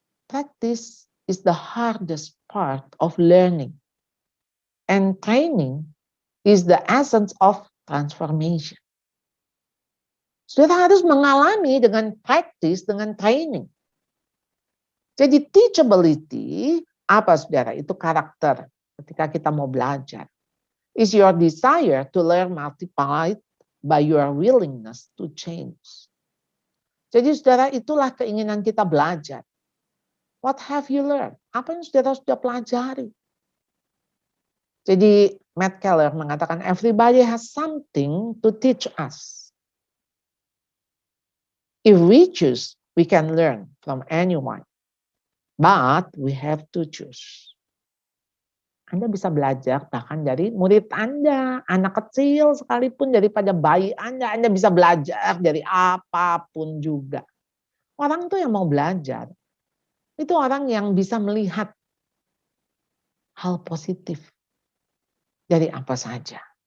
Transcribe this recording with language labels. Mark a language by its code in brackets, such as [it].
[en] Practice is the hardest part of learning. And training is the essence of transformation. [id] Saudara harus mengalami dengan practice, dengan training. Jadi teachability, apa saudara? Itu karakter ketika kita mau belajar. [en] Is your desire to learn multiplied by your willingness to change. [id] Jadi saudara, itulah keinginan kita belajar. [en] What have you learned? [id] Apa yang saudara sudah pelajari? Jadi Matt Keller mengatakan [en] everybody has something to teach us. If we choose, we can learn from anyone. But we have to choose. [id] Anda bisa belajar bahkan dari murid Anda, anak kecil sekalipun, daripada bayi Anda bisa belajar dari apapun juga. Orang tuh yang mau belajar, itu orang yang bisa melihat hal positif dari apa saja.